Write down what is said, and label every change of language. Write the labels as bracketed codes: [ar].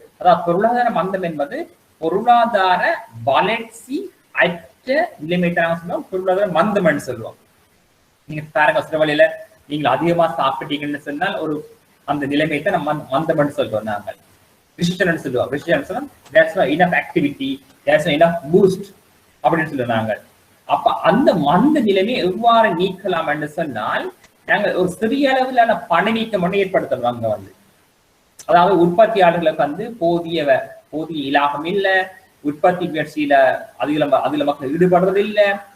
[ta] அதாவது பொருளாதார மந்தம் என்பது பொருளாதார வளர்ச்சி அற்ற நிலைமையை நாங்கள் சொல்லுவோம் பொருளாதார மந்தம் என்று சொல்லுவோம். நீங்க பாருங்க, சில வழியில நீங்க அதிகமா சாப்பிட்டீங்கன்னு சொன்னால் ஒரு அந்த நிலைமையை நம்ம மந்தம் சொல்றோம் நாங்கள். ரிசெஷன் சொல்லுவோம். [en] recession [ta] சொன்னா [en] there's no enough activity, there's no enough boost [ta] அப்படின்னு சொல்லுவோம் நாங்கள். அப்ப அந்த மந்த நிலைமையை எவ்வாறு நீக்கலாம் என்று சொன்னால் நாங்கள் ஒரு சிறிய அளவிலான பணவீக்கம் ஒன்று ஏற்படுத்தணும். அங்க வந்து அதாவது உற்பத்தியாளர்களுக்கு வந்து போதிய இலாபம் இல்லை, உற்பத்தி முயற்சியில அதுல மக்கள் ஈடுபடுறது இல்லை.